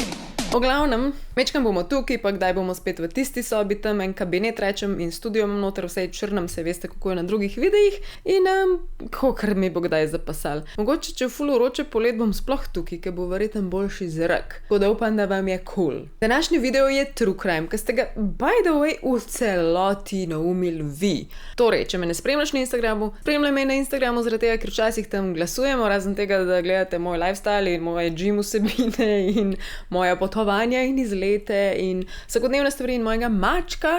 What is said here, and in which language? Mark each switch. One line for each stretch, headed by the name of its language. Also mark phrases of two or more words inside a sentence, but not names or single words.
Slovenian: O glavnem, mečkam bomo tukaj, pa kdaj bomo spet v tisti sobi, tam en kabinet rečem in studio imam noter, vse je črnem, se veste, kako je na drugih videih in kakor mi bo kdaj zapasal. Mogoče, če v ful vroče polet bom sploh tukaj, ker bo verjetno boljši zrak. Tako da upam, da vam je cool. Današnji video je
English: True Crime,
Slovenian: ker ste ga
English: by the way
Slovenian: v celoti naumili vi. Torej, če me ne spremljaš na Instagramu, spremljaj me na Instagramu, zaradi tega, ker včasih tam glasujemo, razen tega, da gledate moj lifestyle in moje gym vsebine in moja potovanja in izlete in vsakodnevne stvari in mojega mačka.